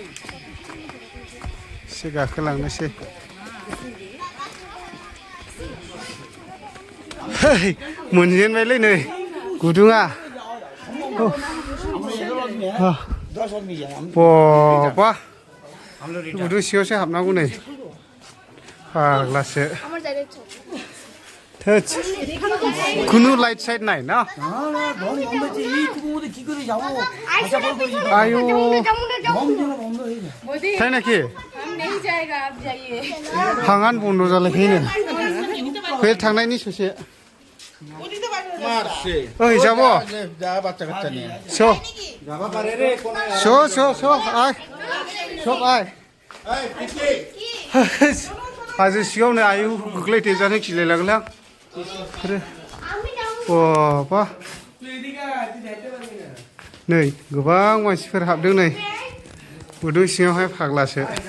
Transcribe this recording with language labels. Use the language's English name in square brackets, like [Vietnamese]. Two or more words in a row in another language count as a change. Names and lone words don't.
[Bodo] एसे गाखोलांनोसै मोनजेनबायलै नै गुदुङा बा गुदुं सिङावसो हाबनांगौ नै फाग्लासो [Bangla] কোনো [English] light side [Bangla] নাই না আয়ো তাই নাকি হাঙান বন্ধ [Bodo] जालायखैनो बे थांनायनि ससे ओइ [Bangla] যাব [Bodo] आय सब आय हाजो सिङावनो आयु गोग्लैथेजानो खिलायलांलां बा नै गोबां मानसिफोर हाबदों नै गुदुं सिङावहाय फाग्लासो